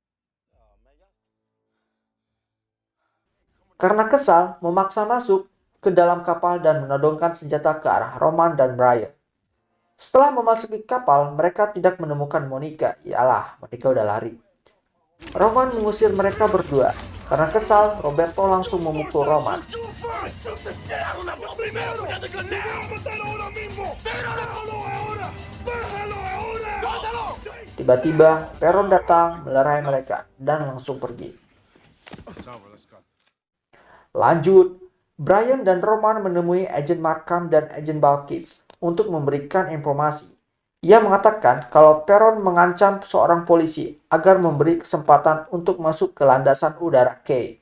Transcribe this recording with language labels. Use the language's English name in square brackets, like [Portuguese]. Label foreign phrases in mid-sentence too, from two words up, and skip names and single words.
[Indonesian] Karena kesal, memaksa masuk ke dalam kapal dan menodongkan senjata ke arah Roman dan Brian. Setelah memasuki kapal, mereka tidak menemukan Monica. Iyalah, Monica udah lari. Roman mengusir mereka berdua. Karena kesal, Roberto langsung memukul Roman. [English] Shoot first. Shoot the shit out of him primero. Got the gun down. [Spanish] Matar ahora mismo. Déjalo ahora. Déjalo ahora. Déjalo. [Indonesian] Tiba-tiba, Perron datang, melerai mereka, dan langsung pergi. Lanjut, Brian dan Roman menemui Agent Markham dan Agent Balkis untuk memberikan informasi. Ia mengatakan kalau Perron mengancam seorang polisi agar memberi kesempatan untuk masuk ke landasan udara Key.